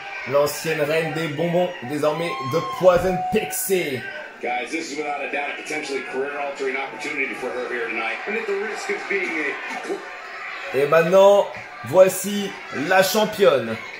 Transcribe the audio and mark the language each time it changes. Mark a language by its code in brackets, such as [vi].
[fr] L'ancienne reine des bonbons, désormais de Poison Pixie. [en] Guys, this is without a doubt a potentially career-altering opportunity for her here tonight. And at the risk of being a... [fr] Et maintenant, voici la championne.